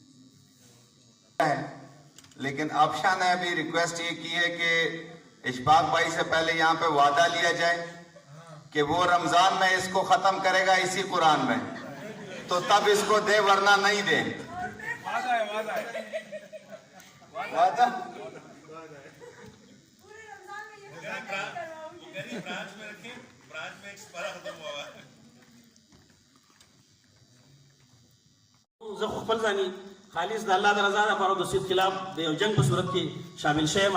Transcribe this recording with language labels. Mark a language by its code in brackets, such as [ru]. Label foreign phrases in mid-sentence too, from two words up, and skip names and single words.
[ur] لیکن افشا نے ابھی ریکویسٹ یہ کی ہے کہ اشفاق بھائی سے پہلے یہاں پہ وعدہ لیا جائے کہ وہ رمضان میں اس کو ختم کرے گا اسی قرآن میں تو تب اس کو دے ورنہ نہیں دے. وعدہ [ps] زه خپل ځاني خالص د الله د رضا لپاره د سید خلاف د یو جنگ په صورت کې شامل شوم.